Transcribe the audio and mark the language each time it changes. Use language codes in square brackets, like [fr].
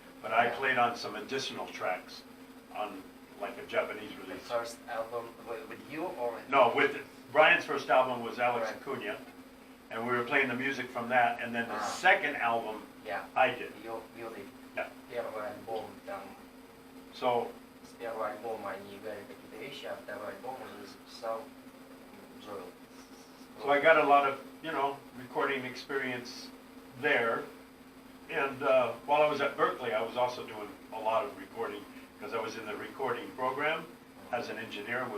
[en] But I played on some additional tracks on like a Japanese release. The first album with you or? No, with Brian's first album was Alex Acuna, and we were playing the music from that, and then the second album Yeah. I did. [ru] Юрий. [en] Yeah. [ru] Первый альбом там. [en] So [ru] С первого альбома они играли какие-то вещи, а второй альбом уже записал Джоэл. [en] So I got a lot of, recording experience there. And while I was at Berkeley, I was also doing a lot of recording because I was in the recording program as an engineer.